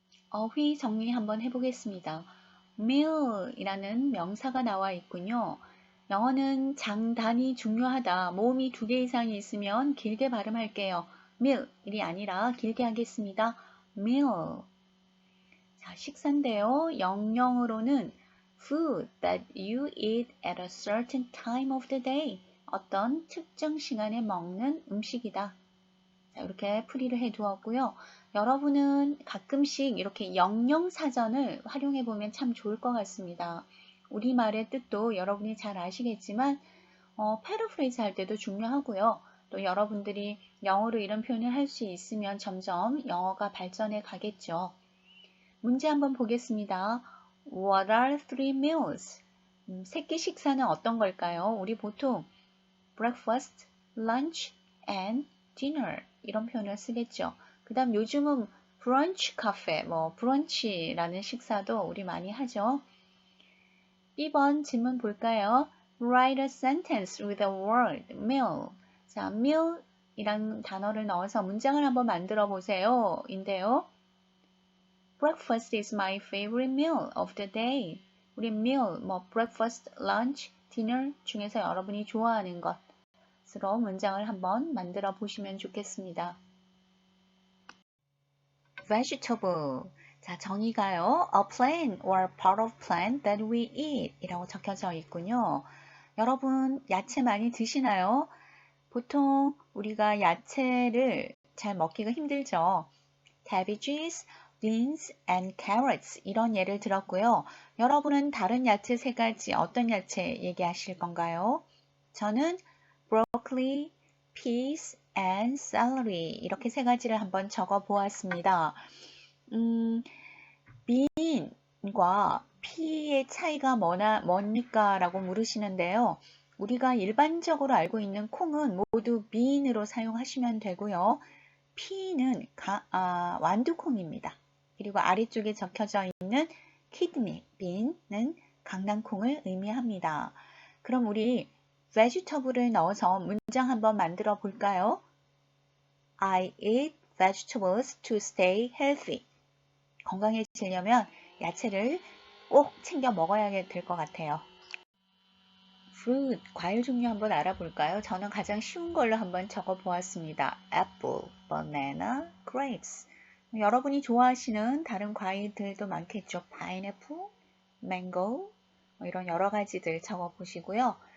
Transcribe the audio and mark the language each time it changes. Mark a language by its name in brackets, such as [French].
[Korean] 어휘 정리 한번 해보겠습니다. meal이라는 명사가 나와 있군요. 영어는 장단이 중요하다. 모음이 두 개 이상이 있으면 길게 발음할게요. meal이 아니라 길게 하겠습니다. meal. 자, 식사인데요. [English] 영영으로는 food that you eat at a certain time of the day. [Korean] 어떤 특정 시간에 먹는 음식이다. 자, 이렇게 풀이를 해 두었고요. 여러분은 가끔씩 이렇게 영영사전을 활용해 보면 참 좋을 것 같습니다. 우리말의 뜻도 여러분이 잘 아시겠지만 패러프레이즈 할 때도 중요하고요. 또 여러분들이 영어로 이런 표현을 할 수 있으면 점점 영어가 발전해 가겠죠. 문제 한번 보겠습니다. [English] What are three meals? [Korean] 세 끼 식사는 어떤 걸까요? 우리 보통 [English] breakfast, lunch, and dinner [Korean] 이런 표현을 쓰겠죠. 그 다음 요즘은 브런치 카페, 브런치라는 식사도 우리 많이 하죠. B번 질문 볼까요? [English] Write a sentence with the word meal. [Korean] 자, meal 이란 단어를 넣어서 문장을 한번 만들어 보세요. 인데요. [English] Breakfast is my favorite meal of the day. [Korean] 우리 meal, breakfast, lunch, dinner 중에서 여러분이 좋아하는 것으로 문장을 한번 만들어 보시면 좋겠습니다. vegetable. 자, 정의가요. [English] a plant or part of plant that we eat [Korean] 이라고 적혀져 있군요. 여러분, 야채 많이 드시나요? 보통 우리가 야채를 잘 먹기가 힘들죠. [English] cabbages, beans, and carrots [Korean] 이런 예를 들었고요. 여러분은 다른 야채 세 가지 어떤 야채 얘기하실 건가요? 저는 [English] broccoli, peas, and celery [Korean] 이렇게 세 가지를 한번 적어 보았습니다. bean과 pea의 차이가 뭡니까? 라고 물으시는데요. 우리가 일반적으로 알고 있는 콩은 모두 bean으로 사용하시면 되고요. pea는 완두콩입니다. 그리고 아래쪽에 적혀져 있는 kidney bean은 강낭콩을 의미합니다. 그럼 우리 vegetable을 넣어서 문장 한번 만들어 볼까요? [English] I eat vegetables to stay healthy. [Korean] 건강해지려면 야채를 꼭 챙겨 먹어야 될 것 같아요. fruit, 과일 종류 한번 알아볼까요? 저는 가장 쉬운 걸로 한번 적어 보았습니다. [English] apple, banana, grapes. [Korean] 여러분이 좋아하시는 다른 과일들도 많겠죠. pineapple, mango, 이런 여러 가지들 적어 보시고요.